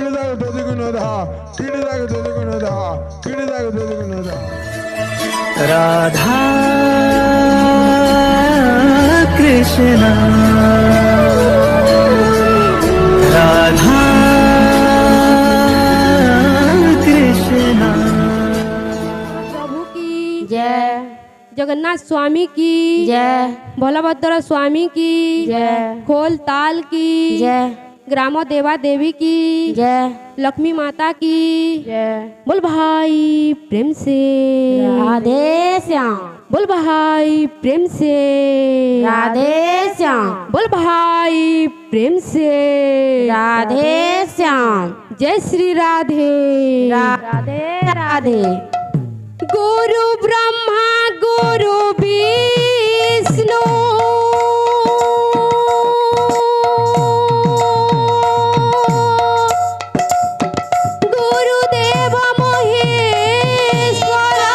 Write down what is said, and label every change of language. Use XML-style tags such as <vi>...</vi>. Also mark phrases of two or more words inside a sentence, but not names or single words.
<hi>राधा कृष्ण राधा कृष्ण। प्रभु की जय, जगन्नाथ स्वामी की जय, भोलाभद्र स्वामी की जय, खोल ताल की जय, ग्रामो देवा देवी की जय, लक्ष्मी माता की जय। बोल भाई प्रेम से राधे श्याम, बोल भाई प्रेम से राधे श्याम, बोल भाई प्रेम से राधे श्याम। जय श्री राधे राधे राधे।</hi> <sa>गुरु ब्रह्मा गुरु विष्णु गुरुदेव महेश्वर</sa>